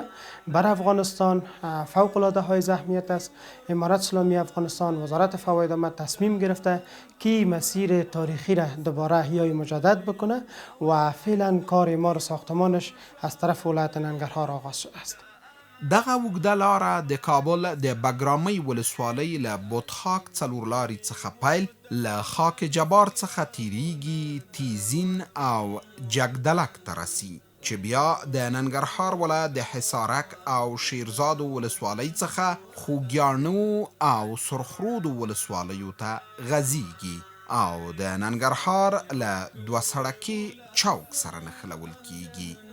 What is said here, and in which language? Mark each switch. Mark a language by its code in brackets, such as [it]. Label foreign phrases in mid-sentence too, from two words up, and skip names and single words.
[fa] بر افغانستان فوق العاده حائز اهمیت است. امارت اسلامی افغانستان، وزارت فوایدامه تصمیم گرفته که این مسیر تاریخی را دوباره احیای مجدد بکنه و فعلا کار اعمار ساختمانش از طرف ولایت ننګرهار آغاز شده است. [ps] دغه اوږده لاره د کابل د بګرامۍ ولسوالۍ له بوتخاک څلور لارې څخه پیل له خاک جبار څخه تیریږي تیزین او جګدلک ته رسي چې بیا د ننګرهار ولایت د حصارک او شیرزاد ولسوالۍ څخه خوږیاڼو او سرخرود ولسوالیو ته غځیږي او د ننګرهار له دوه سړکي چوک سره نښلول کیږي.